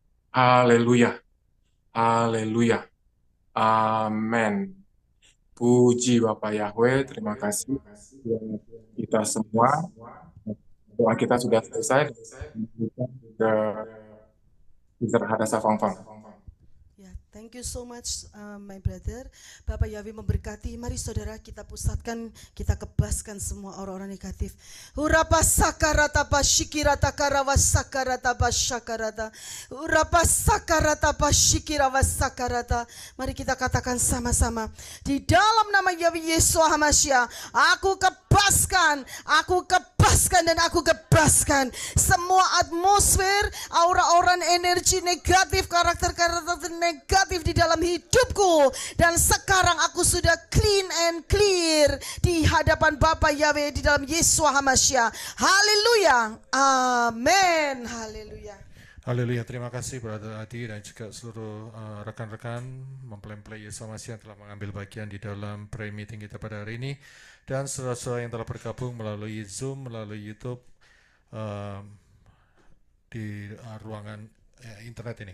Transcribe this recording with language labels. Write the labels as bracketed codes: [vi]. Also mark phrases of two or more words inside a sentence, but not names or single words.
[id] Haleluya. Haleluya. Amin. Puji Bapak Yahweh, terima kasih buat kita semua. Doa kita sudah selesai. Ke Sister Hadasa Fangfang. [en] Ya, thank you so much, my brother. [id] Bapak Yahweh memberkati. Mari saudara kita pusatkan, kita kebaskan semua orang-orang negatif. Urapa sakarata pashikirata karawa sakarata pasyakarata. Urapa sakarata pashikirawa sakarata. Mari kita katakan sama-sama. Di dalam nama Yahweh Yesus HaMashiach, aku kebaskan dan aku kebaskan semua atmosfer, aura-aura energi negatif, karakter-karakter negatif di dalam hidupku, dan sekarang aku sudah [en] clean and clear [id] di hadapan Bapa Yahweh di dalam Yesus HaMashiach. Haleluya. Amin. Haleluya. Haleluya, terima kasih Brother Adi dan juga seluruh rekan-rekan mempelai Yesus HaMashiach yang telah mengambil bagian di dalam [en] prayer meeting [id] kita pada hari ini, dan saudara-saudara yang telah bergabung melalui Zoom, melalui YouTube, di ruangan internet ini.